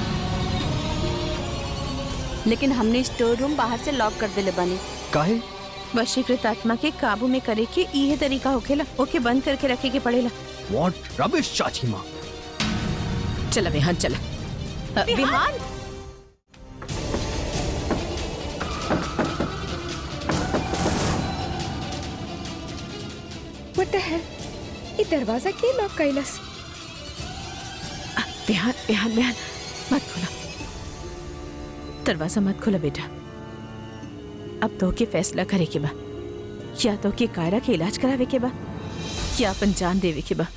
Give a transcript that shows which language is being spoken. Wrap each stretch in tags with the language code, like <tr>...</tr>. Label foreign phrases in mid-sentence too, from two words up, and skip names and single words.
<bho>लेकिन हमने</bho> <en>store room</en> <bho>बाहर से लॉक कर देले बनी। काहे? वशीकृत आत्मा के काबू में करे के इहे तरीका होखेला। ओके बंद करके रखे के पड़ेला।</bho> <en>What rubbish,</en> <bho>चाची माँ। चला विहान, चला विहान।</bho> <en>What the hell?</en> <bho>ये दरवाजा के लॉक कैलस? विहान विहान विहान, मत खोला दरवाजा, मत खोला बेटा। अब तो के फैसला करे के बा। या तो के कायरा के इलाज करावे के बा, या अपन जान देवे के बा।</bho>